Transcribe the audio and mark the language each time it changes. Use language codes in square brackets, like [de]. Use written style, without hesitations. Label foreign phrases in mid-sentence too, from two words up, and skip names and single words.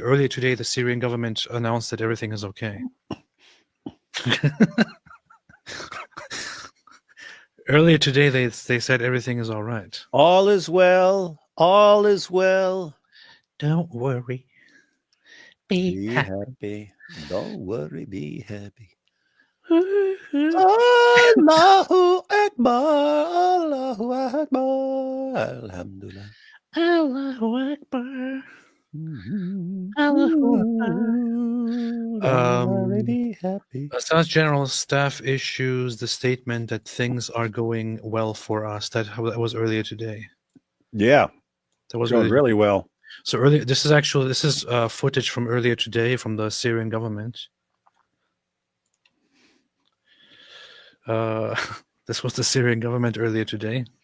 [en] Earlier today, the Syrian government announced that everything is okay. Earlier today, they said everything is all right. All is well. All is well. Don't worry. Be happy. happy. Don't worry. Be happy. [ar] الله أكبر. الله أكبر. الحمد لله. الله أكبر. الله أكبر. [en] Be happy. Assad's general staff issues the statement that things are going well for us. That was earlier today. Yeah, that was going really well. So earlier, this is footage from earlier today from the Syrian government. This was the Syrian government earlier today.